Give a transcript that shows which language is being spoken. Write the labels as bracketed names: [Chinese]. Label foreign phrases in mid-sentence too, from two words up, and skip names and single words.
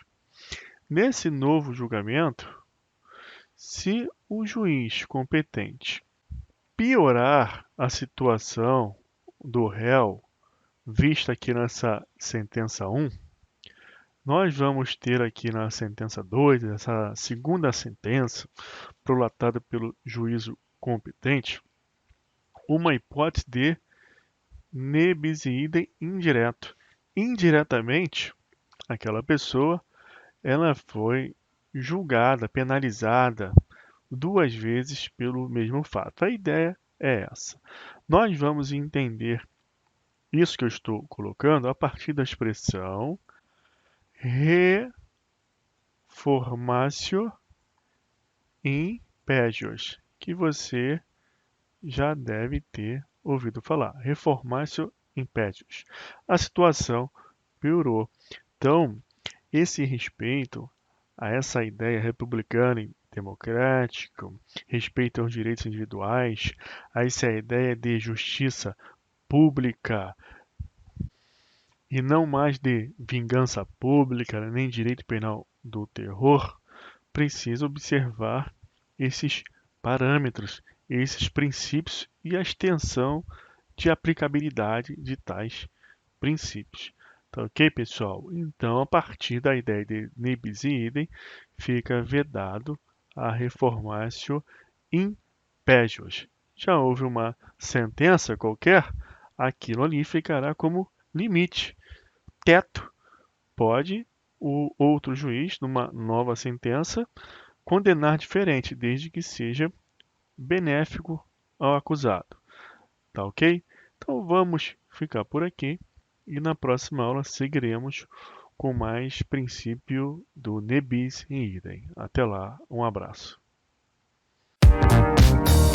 [Portuguese] Nesse novo julgamento, se o juiz competente piorar a situação do réu, vista aqui nessa sentença 1, nós vamos ter aqui na sentença 2, essa segunda sentença, prolatada pelo juízo competente, uma hipótese de [Latin] ne bis in idem [Portuguese] indireto. Indiretamente, aquela pessoa ela foi julgada, penalizada duas vezes pelo mesmo fato. A ideia é essa. Nós vamos entender isso que eu estou colocando a partir da expressão [Latin] reformatio in pejos, [Portuguese] que você já deve ter ouvido falar. [Latin] Reformatio in pejos. [Portuguese] A situação piorou. Então, esse respeito a essa ideia republicana e democrática, respeito aos direitos individuais, a essa ideia de justiça pública e não mais de vingança pública, nem direito penal do terror, precisa observar esses parâmetros, esses princípios e a extensão de aplicabilidade de tais princípios. Tá ok, pessoal? Então, a partir da ideia de [Latin] ne bis in idem, [Portuguese] fica vedado a [Latin] reformatio in pejos. [Portuguese] Já houve uma sentença qualquer, aquilo ali ficará como limite, teto. Pode o outro juiz, numa nova sentença, condenar diferente, desde que seja benéfico ao acusado. Tá ok? Então vamos ficar por aqui e na próxima aula seguiremos com mais princípio do [Latin] ne bis in idem. [Portuguese] Até lá, um abraço.